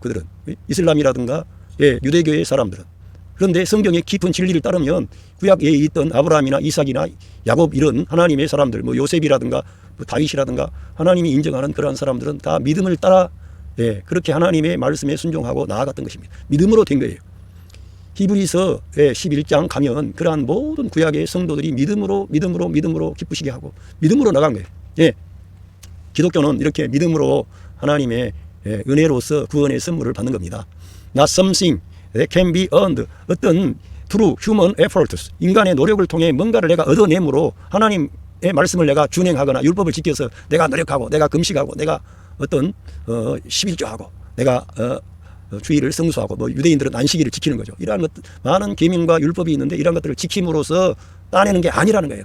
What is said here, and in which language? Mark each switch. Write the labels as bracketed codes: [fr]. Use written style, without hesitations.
[ko] 그들은 이슬람이라든가 유대교의 사람들은. 그런데 성경의 깊은 진리를 따르면 구약에 있던 아브라함이나 이삭이나 야곱 이런 하나님의 사람들, 뭐 요셉이라든가 뭐 다윗이라든가 하나님이 인정하는 그러한 사람들은 다 믿음을 따라 그렇게 하나님의 말씀에 순종하고 나아갔던 것입니다. 믿음으로 된 거예요. 히브리서 11장 가면 그러한 모든 구약의 성도들이 믿음으로 기쁘시게 하고 믿음으로 나간 거예요. 기독교는 이렇게 믿음으로 하나님의 은혜로서 구원의 선물을 받는 겁니다. [en] Not something that can be earned. 어떤 through human efforts. [ko] 인간의 노력을 통해 뭔가를 내가 얻어내므로 하나님의 말씀을 내가 준행하거나 율법을 지켜서 내가 노력하고 내가 금식하고 내가 어떤 11조하고 내가 주의를 성수하고 뭐 유대인들은 안식일을 지키는 거죠. 이러한 것 많은 계명과 율법이 있는데 이러한 것들을 지킴으로써 따내는 게 아니라는 거예요.